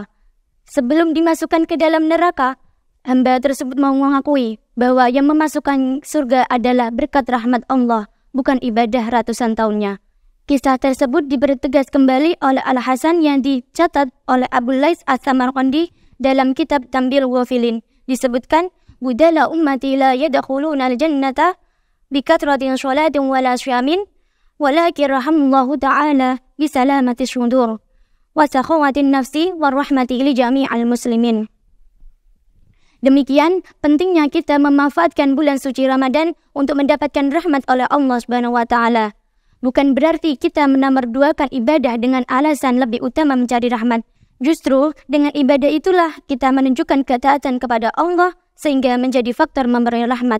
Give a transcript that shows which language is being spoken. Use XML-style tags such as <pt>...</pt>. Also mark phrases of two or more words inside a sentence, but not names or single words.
<id>Sebelum dimasukkan ke dalam neraka, hamba tersebut mau mengakui bahwa yang memasukkan surga adalah berkat rahmat Allah, bukan ibadah ratusan tahunnya. Kisah tersebut dipertegas kembali oleh Al-Hasan yang dicatat oleh Abu Lais As-Samarqandi dalam kitab Tambil Ghafilin. Disebutkan,</id> <ar>"بدلاء أمتي لا يدخلون الجنة بكثرة صلاة ولا صيام ولكن رحمه الله تعالى بسلامة الصدور وسخاوة النفس ورحمة لجميع المسلمين."</ar> <id>Demikian pentingnya kita memanfaatkan bulan suci Ramadan untuk mendapatkan rahmat oleh Allah</id> <ar>سبحانه وتعالى.</ar> <id>Bukan berarti kita menomorduakan ibadah dengan alasan lebih utama mencari rahmat. Justru dengan ibadah itulah kita menunjukkan ketaatan kepada Allah sehingga menjadi faktor memberi rahmat.</id>